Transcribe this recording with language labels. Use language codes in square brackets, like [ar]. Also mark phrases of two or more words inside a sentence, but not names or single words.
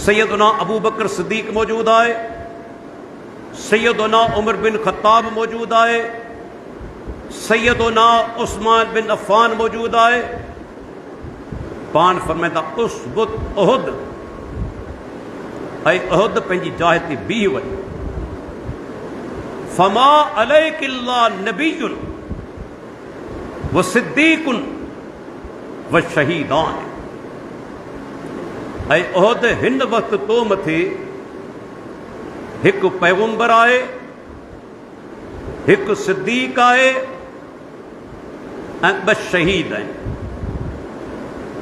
[sd] सैयदना अबू बकर सिद्दीक़ मौजूदु आहे, सैयदना उमर बिन ख़त्ताब मौजूदु आहे, सैयदना उस्मान बिन अफ़ान मौजूद आहे। पाण फरमाईंदा [ar] اثبت أحد, [sd] ऐं उहद पंहिंजी जाइ ते बीह वई। [ar] فما عليك إلا نبي وصديق وشهيدان. [sd] ऐं उहद हिन वक़्तु तो मथे हिकु पैगंबर आहे, हिकु सिद्दीक़ आहे ऐं ॿ शहीद आहिनि।